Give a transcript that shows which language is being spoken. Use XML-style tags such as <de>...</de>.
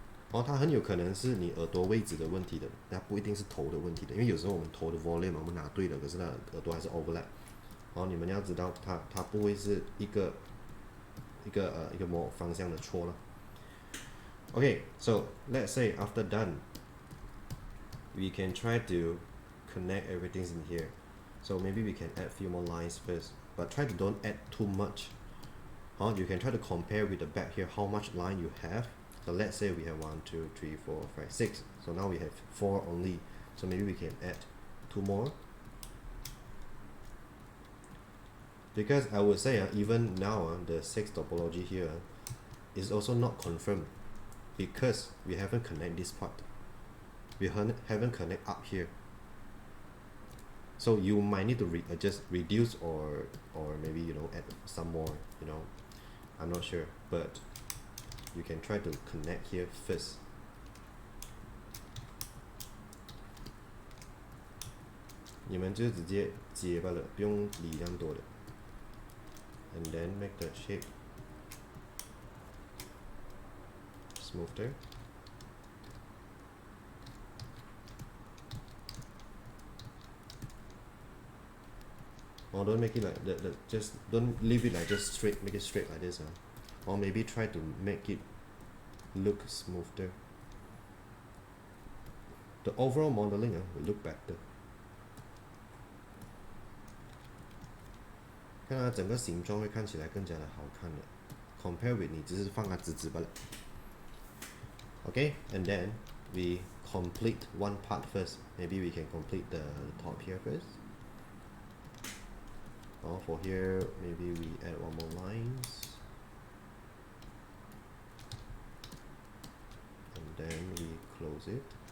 <zh>它很有可能是你耳朵位置的问题的，它不一定是头的问题的，因为有时候我们头的 volume 我们拿对了，可是它耳朵还是 overlap。你们要知道它不会是一个某方向的错了。</zh> <en>Okay, so let's say after done, we can try to connect everything in here. So maybe we can add few more lines first, but try to don't add too much. You can try to compare with the back here how much line you have. So let's say we have 1, 2, 3, 4, 5, 6. So now we have 4 only. So maybe we can add 2 more. Because I would say even now the 6 topology here is also not confirmed, because we haven't connect this part. We haven't connect up here. So you might need to reduce or maybe add some more. I'm not sure, but you can try to connect here first. You can just</en> <zh>直接接罢了，不用理那么多的。</zh> <en>And then make the shape smoother. Or don't make it like just don't leave it like just straight, make it straight like this. Or maybe try to make it look smoother. the overall modeling will look better.</en> <zh>看它整个形状会看起来更加的好看的</zh> <en>compare with</en> <zh>你只是放它直直罢了</zh> <en>okay, and then we complete one part first. Maybe we can complete the top here first. For here, maybe we add one more lines. And then we close it.</en>